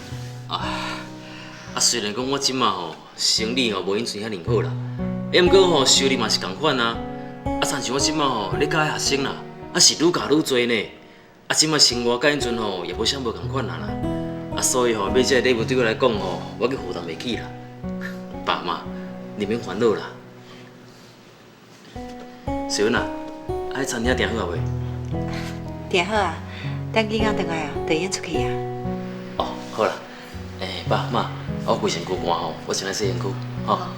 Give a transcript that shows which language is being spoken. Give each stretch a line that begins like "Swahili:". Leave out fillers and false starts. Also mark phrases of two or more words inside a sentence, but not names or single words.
Min Nan Chinese: 虽然讲我即马吼生理吼无因前遐尼好啦，毋过吼收入嘛是共款啊。但是我即马吼咧教学生啦，是愈教愈多呢。即马生活甲因阵吼也无啥无共款啦。所以吼买这个礼物对我来讲吼，我计负担袂起啦。爸妈，你免烦恼啦。小文啊，餐厅订好啊未？订好啊，等囡仔回来哦，就演出去啊。哦，好啦。爸妈，我规身躯汗吼，我先来洗身躯，吼。